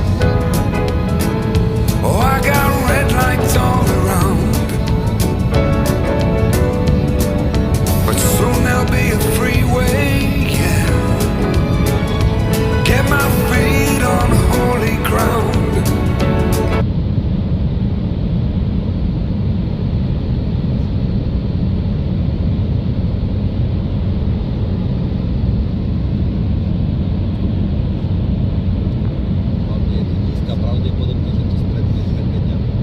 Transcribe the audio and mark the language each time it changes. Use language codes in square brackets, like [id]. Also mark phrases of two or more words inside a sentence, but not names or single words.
[en] Oh, I got red lights all around, but soon there'll be a freeway. Yeah, get my feet on holy ground. [sk] Hlavne je to nízka pravdepodobnosť, že to stretneš medveďa.